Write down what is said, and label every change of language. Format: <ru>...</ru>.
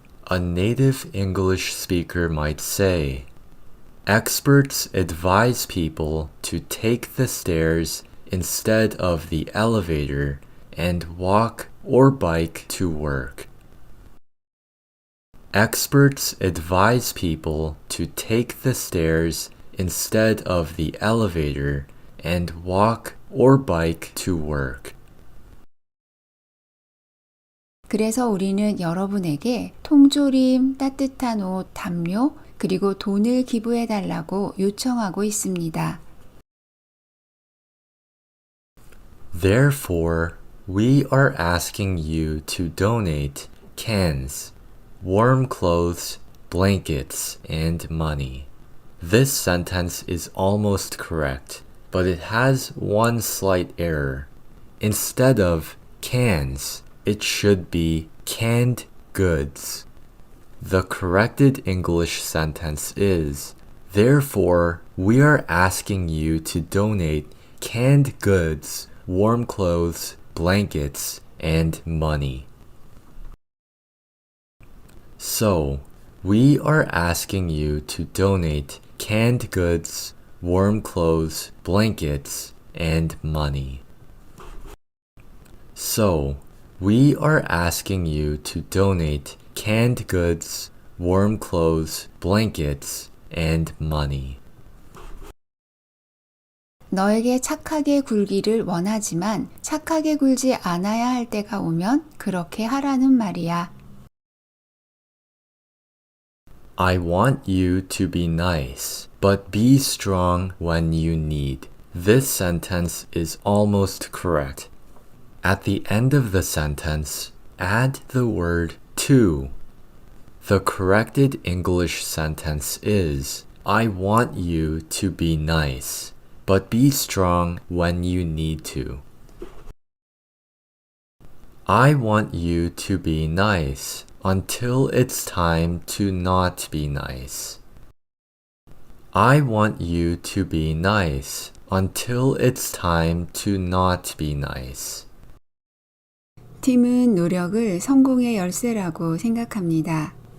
<en>A native English speaker might say, experts advise people to take the stairs instead of the elevator and walk or bike to work. Experts advise people to take the stairs instead of the elevator and walk or bike to work.</en> <ko>그래서 우리는 여러분에게 통조림, 따뜻한 옷, 담요, 그리고 돈을 기부해달라고 요청하고 있습니다.</ko> <en>Therefore, we are asking you to donate cans, warm clothes, blankets, and money. This sentence is almost correct, but it has one slight error. Instead of cans, it should be canned goods. The corrected English sentence is, therefore, we are asking you to donate canned goods, warm clothes, blankets, and money. So, we are asking you to donate canned goods, warm clothes, blankets, and money. So, we are asking you to donate canned goods, warm clothes, blankets, and money.</en> <ko>너에게 착하게 굴기를 원하지만 착하게 굴지 않아야 할 때가 오면 그렇게 하라는 말이야.</ko> <en>I want you to be nice, but be strong when you need. This sentence is almost correct. At the end of the sentence, add the word to. The corrected English sentence is, I want you to be nice, but be strong when you need to. I want you to be nice until it's time to not be nice. I want you to be nice until it's time to not be nice.</en> <ko>팀은 노력을 성공의 열쇠라고 생각합니다.</ko>